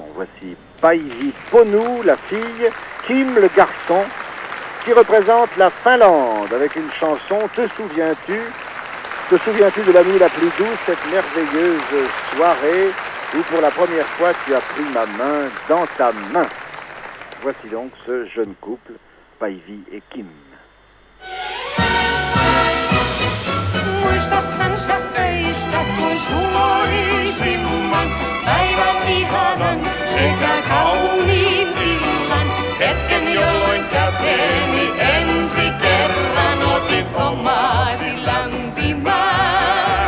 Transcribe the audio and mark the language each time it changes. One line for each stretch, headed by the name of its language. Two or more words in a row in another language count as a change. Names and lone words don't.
French: Voici Päivi Ponu, la fille, Kim, le garçon, qui représente la Finlande, avec une chanson « Te souviens-tu de la nuit la plus douce, cette merveilleuse soirée où pour la première fois tu as pris ma main dans ta main ?» Voici donc ce jeune couple, Päivi et Kim.
Finnish: Päivän ihanan sekä kauniin illan, hetken jolloin käteeni ensi kerran otit omaasi lämpimään.